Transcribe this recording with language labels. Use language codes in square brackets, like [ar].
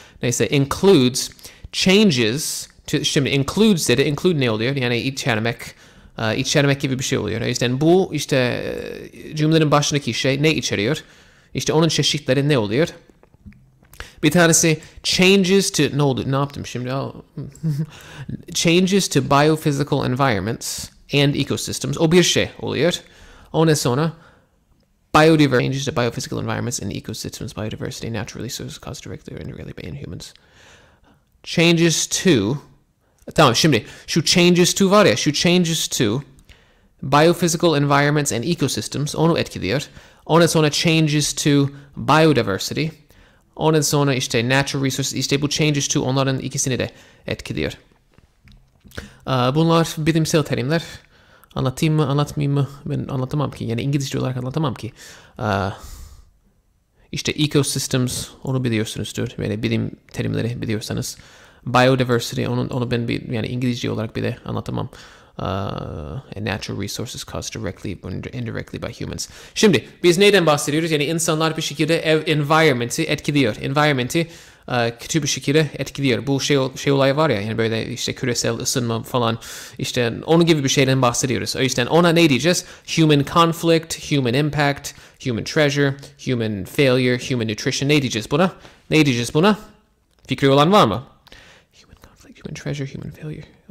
[tr] Neyse includes changes to, şimdi includes dedi. Include ne oluyor? Yani içermek gibi bir şey oluyor. O yüzden bu işte cümlenin başındaki şey ne içeriyor? İşte onun çeşitleri ne oluyor? Bir tanesi changes to, ne oldu? Ne yaptım şimdi? [en] Changes to biophysical environments and ecosystems. [tr] O bir şey oluyor. Ondan sonra [en] biodiversity, changes to biophysical environments and ecosystems, biodiversity, natural resources caused directly or indirectly by humans. [tr] Changes to, tamam şimdi şu changes to var ya, şu [en] changes to biophysical environments and ecosystems [tr] onu etkiliyor. Ondan sonra changes to biodiversity. Ondan sonra işte natural resources, işte bu changes to onların ikisini de etkiliyor. Bunlar bilimsel terimler. Anlatayım mı, anlatmayayım mı? Ben anlatamam ki. Yani İngilizce olarak anlatamam ki. İşte ecosystems, onu biliyorsunuzdur. Yani bilim terimleri biliyorsanız. Biodiversity, onu ben yani İngilizce olarak bile anlatamam. [en] And natural resources caused directly or indirectly by humans. [tr] Şimdi biz neyden bahsediyoruz? Yani insanlar bir şekilde environment'i etkiliyor. Environment'i kötü bir şekilde etkiliyor. Bu şey olay var ya, yani böyle işte küresel ısınma falan, işte onun gibi bir şeyden bahsediyoruz. O yüzden ona ne diyeceğiz? [en] Human conflict, human impact, human treasure, human failure, human nutrition. [tr] Ne diyeceğiz buna? Ne diyeceğiz buna? Fikri olan var mı? [en] Human conflict, human treasure, human failure.